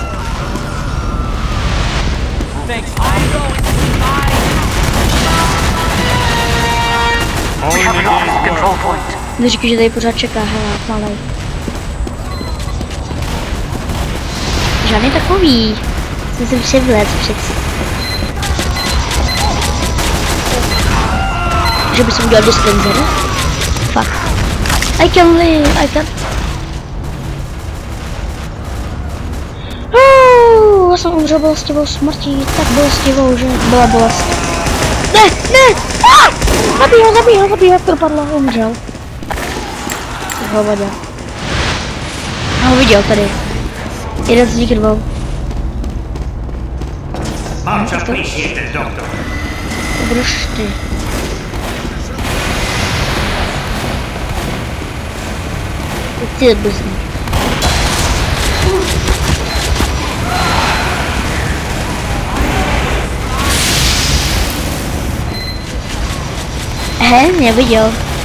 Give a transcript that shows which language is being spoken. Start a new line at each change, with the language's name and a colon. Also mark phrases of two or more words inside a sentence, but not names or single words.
Czech: Neříkej, že tady pořád čeká, hele, malej. Žádný takový. Jsem se převlec přeci. Že bys udělal dispenser?
English: Fuck. I can live, I can...
Czech: Já jsem umřel bolestivou smrtí, tak bolestivou, že byla bolest. Ne! Zabij ho, dopadlo, umřel. Hovada. Já ho viděl tady. Jeden z nich dvou.
English: Much appreciated, doctor.
Czech: To budeš ty. Ty blbý. Neviděl.